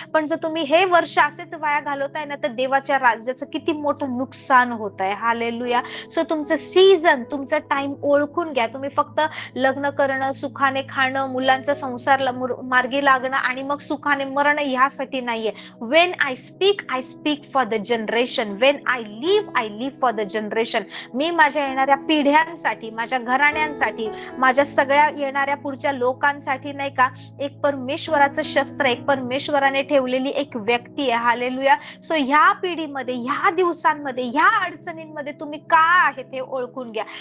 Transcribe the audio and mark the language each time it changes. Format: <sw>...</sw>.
<mr>पण जर तुम्ही हे वर्ष असेच वाया घालवताय ना, तर देवाच्या राज्याचं किती मोठं नुकसान होत आहे. हालेलुया. सो तुमचं सीझन, तुमचा टाइम ओळखून घ्या. तुम्ही फक्त लग्न करणं, सुखाने खाणं, मुलांचा संसार मार्गी लागणं आणि मग सुखाने मरणं ह्यासाठी नाहीये.</mr> <en>When I speak for the generation, when I live for the generation.</en> <mr>मी माझ्या येणाऱ्या पिढ्यांसाठी, माझ्या घराण्यांसाठी, माझ्या सगळ्या येणाऱ्या पुढच्या लोकांसाठी नाही का एक परमेश्वराचं शस्त्र, एक परमेश्वराने ठेवलेली एक व्यक्ती आहे. हालेलुया. सो ह्या पिढीमध्ये, ह्या दिवसांमध्ये, ह्या अडचणींमध्ये तुम्ही काय आहेत हे ओळखून घ्या.</mr>